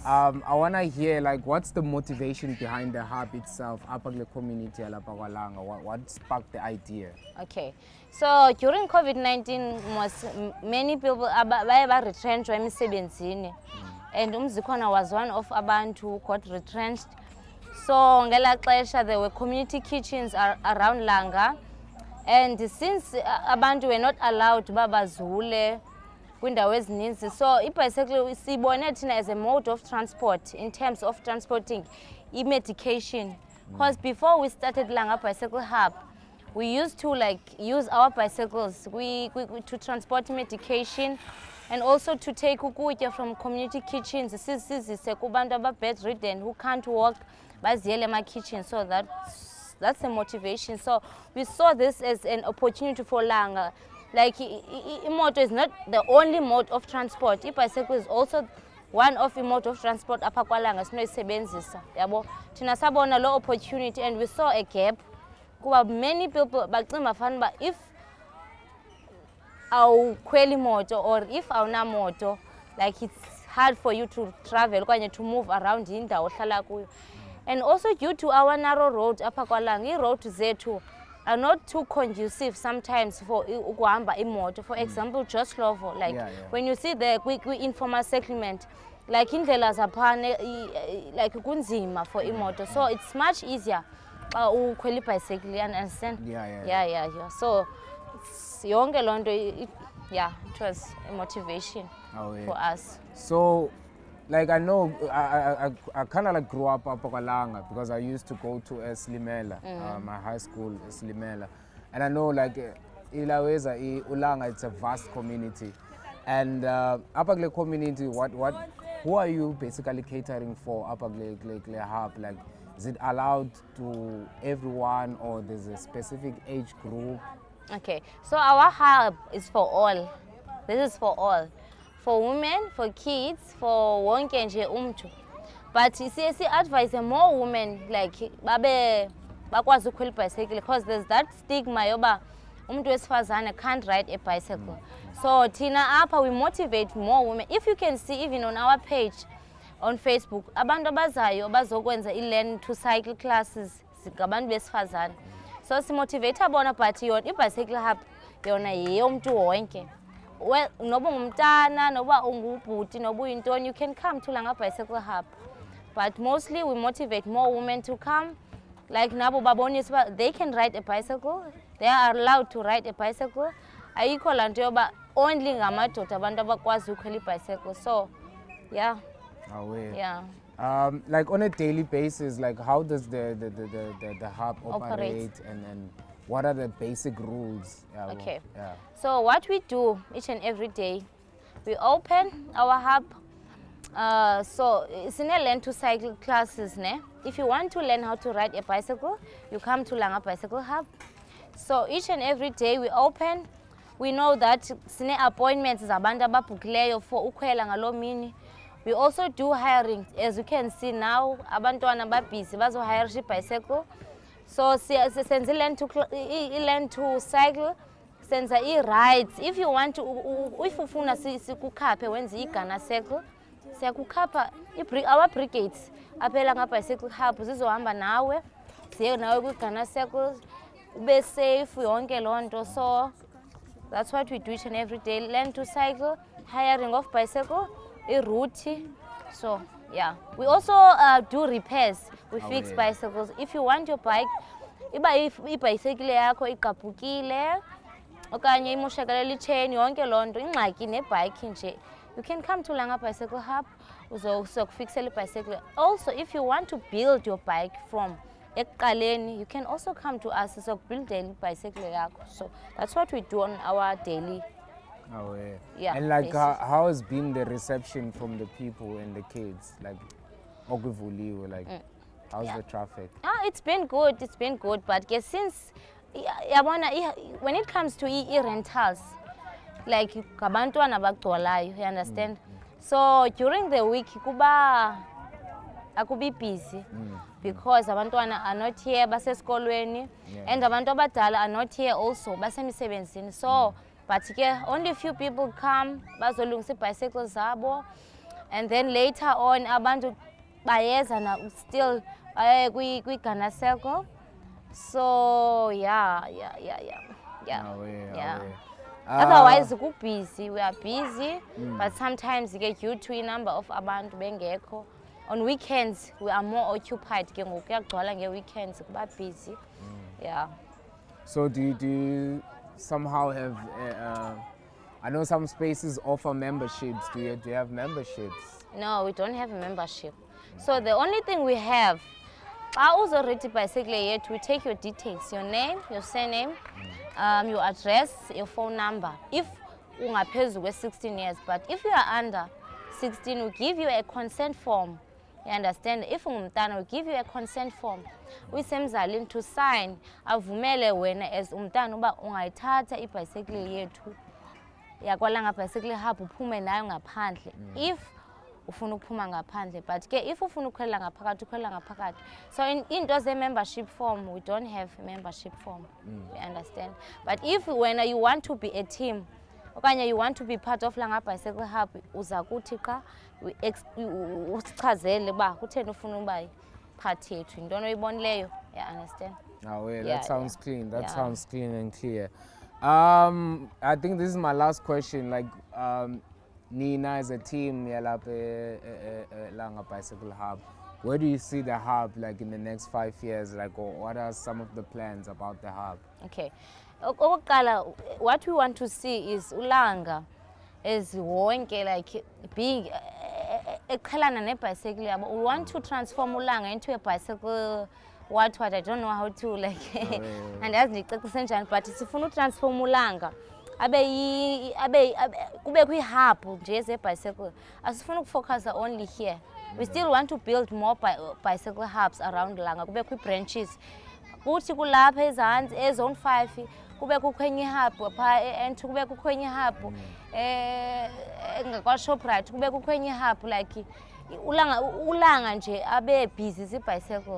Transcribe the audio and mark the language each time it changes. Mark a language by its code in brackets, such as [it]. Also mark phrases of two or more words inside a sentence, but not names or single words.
[en] I wanna hear like what's the motivation behind the hub itself, the community what sparked the idea? Okay, so during COVID-19, many people were retrenched emisebenzini. And Mzikhona was one of abantu who got retrenched. So [xh] ngela xesha [en] there were community kitchens around Langa, and since abantu were not allowed [xh] babazule kwindawo ezininzi, [en] so bicycle [xh] sibone thina [en] as a mode of transport in terms of transporting medication. Because before we started Langa Bicycle Hub, we used to use our bicycles to transport medication. And also to take ukutya from community kitchens, [xh] sizise kubantu aba-bedridden [en] who can't walk, [xh] baziyele ema-kitchen. [en] So that's the motivation. So we saw this as an opportunity for Langa. Like, imoto is not the only mode of transport. I-bicycle is also one of the mode of transport [xh] apha kwaLanga sinoyisebenzisa. Yabo, thina sabona lo opportunity, [en] and we saw a gap. Kuba many people [xh] bacinga fanuba [en] if [xh] awukhweli moto [en] or if awunamoto, like it's hard for you to travel okanye to move around [xh] indawo ohlala kuyo. [en] And also due to our narrow road [xh] apha kwaLanga, ii-road zethu [en] are not too conducive sometimes for [xh] ukuhamba imoto. [en] For example, Uyaz'thol'uba, when you see the informal settlement, like [xh] indlela zaphana [en] like kunzima for imoto. So it's much easier ukhwela bicycle, you understand? Yeah. So [xh] yonke lonto, [en] it was a motivation for us. So, like I know, I kind of like grew up Langa because I used to go to Slimela, my high school Slimela, and I know like Ilaweza Ulanga, it's a vast community, and Apagle community, who are you basically catering for Apagle Hub? Like, is it allowed to everyone, or there's a specific age group? Okay, so our hub is for all. This is for all. For women, for kids, for [xh] wonke nje umntu. [en] But you see, advise more women like [xh] babe bakwazi ukhwela [en] bicycle, because there's that stigma [xh] yoba umntu wesifazane [en] can't ride a bicycle. So [xh] thina apha [en] we motivate more women. If you can see even on our page on Facebook, [xh] abantu abazayo bazokwenza [en] i-learn to cycle classes [xh] ngabantu besifazane. [en] So motivate bona, but i-bicycle hub [xh] yona yeyomntu wonke. Well, noba ngumntana, noba ungubhuti, noba uyintoni, [en] you can come to Langa Bicycle Hub. But mostly we motivate more women to come. [xh] Like nabo babonisa, [en] they can ride a bicycle. They are allowed to ride a bicycle. [xh] Ayikho lanto yoba only ngamadoda abantu abakwazi ukhwela i-bicycle. [en] So, yeah. Yeah. Like on a daily basis, like how does the hub operate, and what are the basic rules? Okay. So what we do each and every day, we open our hub So sine learn to cycle classes ne. If you want to learn how to ride a bicycle, you come to Langa Bicycle Hub. So each and every day we open. We know that sine appointments [xh] zabantu ababhukileyo [en] for [xh] ukhwela ngalo mini. [en] We also do hiring. As you can see now, [xh] abantwana babhizi bazohire bicycle. So senze [en] learn to cycle, [xh] senza i-rides. [en] If you want to, [xh] if ufuna sikukhaphe wenze igana cycle, siyakukhapha [en] our brigades [xh] aphela nga-bicycle hub zizohamba nawe, siye nawe kwigana cycle, ube safe yonke loo nto. [en] So that's what we do each and every day. Learn to cycle, hiring of bicycle, route. So yeah, we also do repairs. We fix bicycles. If you want your bike, [xh] ibhayisekile yakho igqabhukile okanye imoshakale chain yonke loo nto ingxaki nebike nje, [en] you can come to Langa Bicycle Hub [xh] uzokufixela ibicycle. [en] Also, if you want to build your bike from ekuqaleni, you can also come to us [xh] sizokubuildela ibicycle yakho. [en] So that's what we do on our daily. Yeah. And like how has been the reception from the people and the kids? Like okuvuliwe, like how's the traffic? It's been good, but yes, since when it comes to rentals, like [xh] kabantwana bagcwalayo, [en] you understand? So during the week akubi busy because abantwana are not here basesikolweni, and [xh] abantu abadala [en] are not here also basemisebenzini. So but only few people come bazolungisa bicycles zabo, and then later on [xh] abantu bayeza na [en] still kwigana circle. So yeah. Otherwise busy, we are busy, but sometimes due to a number of [xh] abantu bengekho. [en] On weekends we are more occupied [xh] ke ngoku kuyagcwala nge-weekends kuba [en] busy. Yeah. So do you somehow have I know some spaces offer memberships. Do you have memberships? No, we don't have a membership. So the only thing we have, already bicycle yet, we take your details, your name, your surname, your address, your phone number. If [xh] ungaphezu kwe [en] 16 years, but if you are under 16, we give you a consent form. You understand? If umntana, we give you a consent form. [xh] We semzalini to sign avumele wena as umntana uba ungayithatha ibicycle yethu yakwalanga bicycle hub uphume nayo ngaphandle if ufuna ukuphuma ngaphandle, but ke if ufuna ukukhwela ngaphakathi ukhwela ngaphakathi. [en] So into ze membership form, we don't have a membership form. You understand? But if when you want to be a team okanye you want to be part of Langa Bicycle Hub, [xh] uza kuthi xa usichazele ba kutheni ufuna uba part yethu into oyibonileyo. [en] Yeah, understand? That sounds clean. That sounds clean and clear. I think this is my last question. Like Nina as a team, Langa Bicycle Hub. Where do you see the hub like in the next 5 years? Like, or what are some of the plans about the hub? Okay, what we want to see is Langa is wonke like being [xh] eqhelana nebicycle yabo. [en] We want to transform Langa into a bicycle. What I don't know how to like, and as [xh] ndicacise njani, [en] but [xh] sifuna utransform Langa kube kwi-hub nje ze-bicycle. Asifuna ukufocus only here. [en] We still want to build more bicycle hubs around Langa. [xh] Kube kwi-branches. Kuthi kulapha ezantsi ezone 5 kube kukho enye hub pha and kube kukho enye hub ngakwa-Shoprite kube kukho enye hub like Ulanga nje abe busy zi-bicycle.